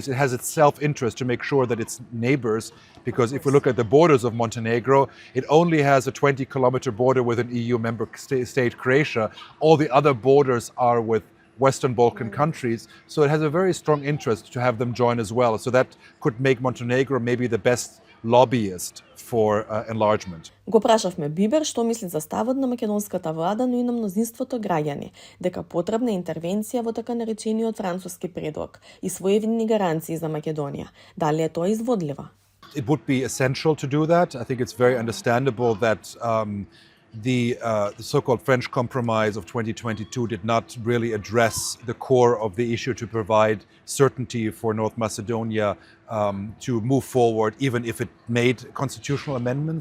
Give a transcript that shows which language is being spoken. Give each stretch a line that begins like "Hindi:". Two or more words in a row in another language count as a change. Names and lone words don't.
English: It has its self-interest to make sure that its neighbors, because if we look at the borders of Montenegro, it only has a 20-kilometer border with an EU member state, Croatia. All the other borders are with Western Balkan countries, so it has a very strong interest to have them join as well. So that could make Montenegro maybe the best lobbyist for enlargement.
Macedonian: Го прашавме Бибер што мисли за ставот на македонската влада, но и на мнозинството граѓани, дека потребна интервенција во така наречениот француски предлог и своевидни гаранции за Македонија. Дали е тоа изводливо?
English: It would be essential to do that. I think it's very understandable that the so-called French compromise of 2022 did not really address the core of the issue to provide certainty for North Macedonia to move forward, even if it made constitutional amendments.